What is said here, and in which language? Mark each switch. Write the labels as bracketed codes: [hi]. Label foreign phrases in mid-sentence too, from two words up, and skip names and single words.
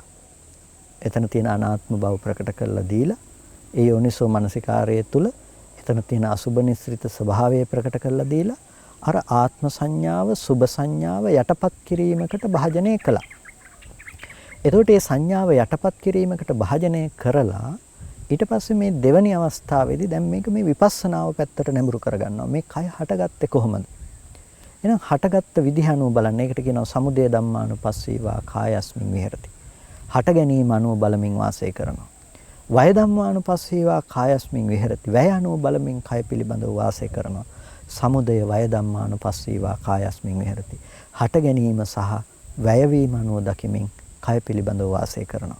[si] එතන තියෙන අනාත්ම බව ප්‍රකට කරලා දීලා ඒ යෝනිසෝ මනසිකාරයේ තුල එතන තියෙන අසුභ නිස්ෘත ස්වභාවය ප්‍රකට කරලා දීලා අර ආත්ම සංඥාව, සුභ සංඥාව යටපත් කිරීමකට භාජනය කළා. එතකොට මේ සංඥාව යටපත් කිරීමකට භාජනය කරලා ඊට පස්සේ මේ දෙවැනි අවස්ථාවේදී දැන් මේක මේ විපස්සනාව පැත්තට නැඹුරු කරගන්නවා. මේ කය හටගත්තේ කොහොමද? එහෙනම් හටගත්ත විදිහ අනුව බලන්න. ඒකට කියනවා [pi] සමුදය ධම්මානුපස්සීවා කායස්මින් විහෙරති. [si] හට ගැනීම අනුව බලමින් වාසය කරනවා. [pi] වය ධම්මානුපස්සීවා කායස්මින් විහෙරති. [si] වැය අනුව බලමින් කය පිළිබඳව වාසය කරනවා. [pi] සමුදය වය ධම්මානුපස්සීවා කායස්මින් විහෙරති. [si] හට ගැනීම සහ වැයවීම අනුව දකිමින් කය පිළිබඳව වාසය කරනවා.